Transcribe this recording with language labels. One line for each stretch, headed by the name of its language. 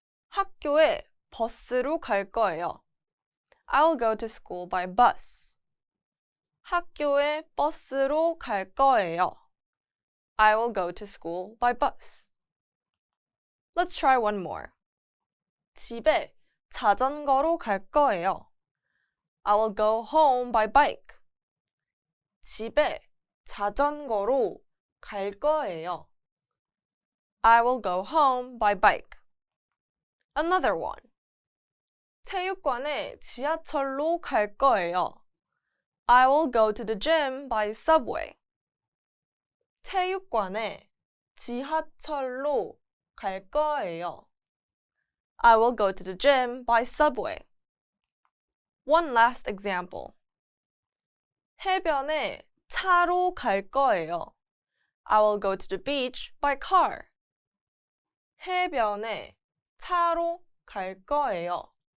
Korean: 학교에 버스로 갈 거예요.
English: I will go to school by bus.
Korean: 학교에 버스로 갈 거예요.
English: I will go to school by bus. Let's try one more.
Korean: 집에 자전거로 갈 거예요.
English: I will go home by bike.
Korean: 집에 자전거로 갈 거예요.
English: I will go home by bike. Another one.
Korean: 체육관에 지하철로 갈 거예요.
English: I will go to the gym by subway.
Korean: 체육관에 지하철로 갈 거예요.
English: I will go to the gym by subway. One last example.
Korean: 해변에 차로 갈 거예요.
English: I will go to the beach by car.
Korean: 해변에 차로 갈 거예요.